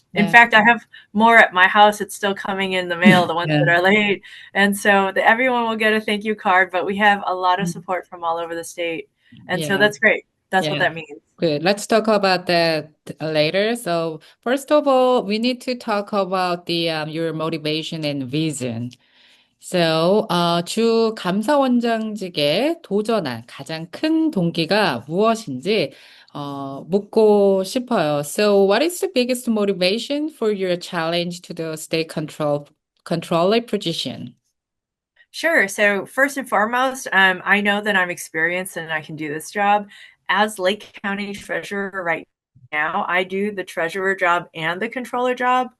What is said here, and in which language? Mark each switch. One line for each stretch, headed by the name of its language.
English: In fact, I have more at my house. It's still coming in the mail, the ones that are late. And so everyone will get a thank you card, but we have a lot of support from all over the state. And so that's great. That's what that means. Good. Let's talk about that later. So first of all, we need to talk about your motivation and vision.
Korean: So, 주 감사원장직에 도전한 가장 큰 동기가 무엇인지 묻고 싶어요.
English: So, what is the biggest motivation for your challenge to the state controller position? Sure. So first and foremost, I know that I'm experienced and I can do this job. As Lake County Treasurer right now, I do the treasurer job and the controller job.